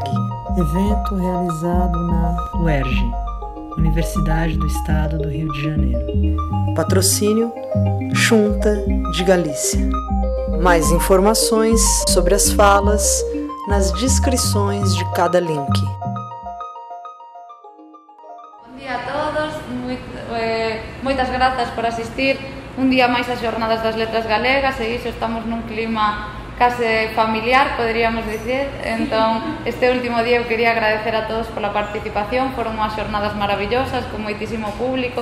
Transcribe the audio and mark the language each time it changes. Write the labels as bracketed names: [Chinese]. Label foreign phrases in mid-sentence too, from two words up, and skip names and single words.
[Portuguese] Evento realizado na UERJ, Universidade do Estado do Rio de Janeiro. Patrocínio: Xunta de Galícia. Mais informações sobre as falas nas descrições de cada link. [Galician] Bom dia a todos, moitas grazas por asistir un día máis ás Jornadas das Letras Galegas, e iso estamos nun clima case familiar, poderíamos dicir. Entón, este último día eu quería agradecer a todos pola participación, foron unhas jornadas maravillosas, con moitísimo público.